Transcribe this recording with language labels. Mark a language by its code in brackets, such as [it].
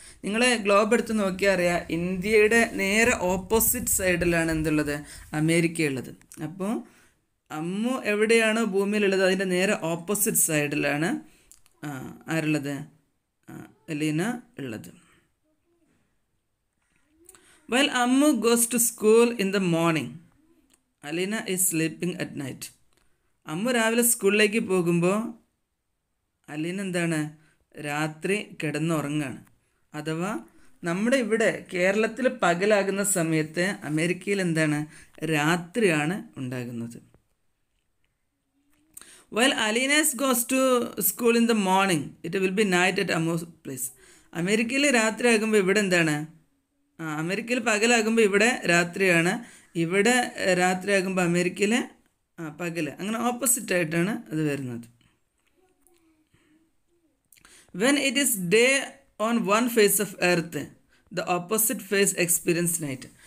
[ml] നിങ്ങൾ ഗ്ലോബ് എടുത്ത് നോക്കിയാൽ അറിയാം, ഇന്ത്യയുടെ നേരെ ഓപ്പോസിറ്റ് സൈഡിലാണ് എന്തുള്ളത്? അമേരിക്കയുള്ളത്. അപ്പോൾ അമ്മു എവിടെയാണോ ഭൂമിയിലുള്ളത് അതിൻ്റെ നേരെ ഓപ്പോസിറ്റ് സൈഡിലാണ് ആരുള്ളത്? അലീന ഉള്ളത്. [en] While Ammu goes to school in the morning, Alina is sleeping at night. [ml] Ammu രാവിലെ സ്കൂളിലേക്ക് പോകുമ്പോൾ അലീന എന്താണ്? രാത്രി കിടന്നുറങ്ങാണ്. അഥവാ നമ്മുടെ ഇവിടെ കേരളത്തിൽ പകലാകുന്ന സമയത്ത് അമേരിക്കയിൽ എന്താണ്? രാത്രിയാണ് ഉണ്ടാകുന്നത്. [en] While Alina goes to school in the morning, it will be night at Ammu's place. [ml] അമേരിക്കയിൽ രാത്രി ആകുമ്പോൾ ഇവിടെ എന്താണ്? അമേരിക്കയിൽ പകലാകുമ്പോൾ ഇവിടെ രാത്രിയാണ്, ഇവിടെ രാത്രിയാകുമ്പോൾ അമേരിക്കയിൽ പകൽ. അങ്ങനെ ഓപ്പോസിറ്റായിട്ടാണ് അത് വരുന്നത്. [en] When it is day on one face of earth, the opposite face experience night.